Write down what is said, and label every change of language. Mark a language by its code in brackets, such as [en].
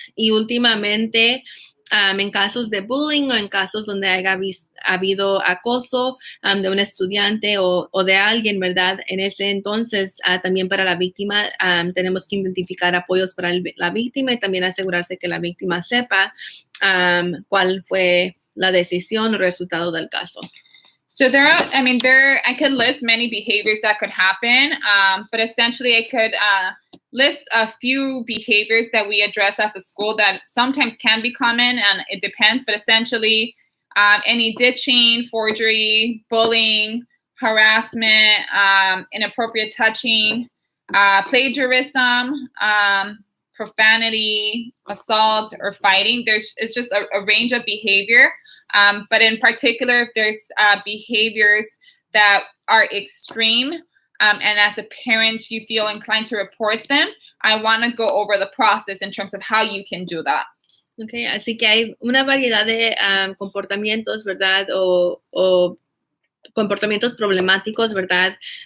[es] Y últimamente, en casos de bullying o en casos donde haya habido acoso de un estudiante o de alguien, ¿verdad? En ese entonces, también para la víctima, tenemos que identificar apoyos para la víctima y también asegurarse que la víctima sepa cuál fue la decisión o resultado del caso. [en] So I could list many behaviors that could happen, but essentially I could list a few behaviors that we address as a school that sometimes can be common, and it depends, but essentially any ditching, forgery, bullying, harassment, inappropriate touching, plagiarism, profanity, assault, or fighting. It's just a range of behavior. But in particular, if there's behaviors that are extreme, and as a parent, you feel inclined to report them, I want to go over the process in terms of how you can do that. [es] Okay, así que hay una variedad de comportamientos, ¿verdad? O comportamientos problemáticos, ¿verdad?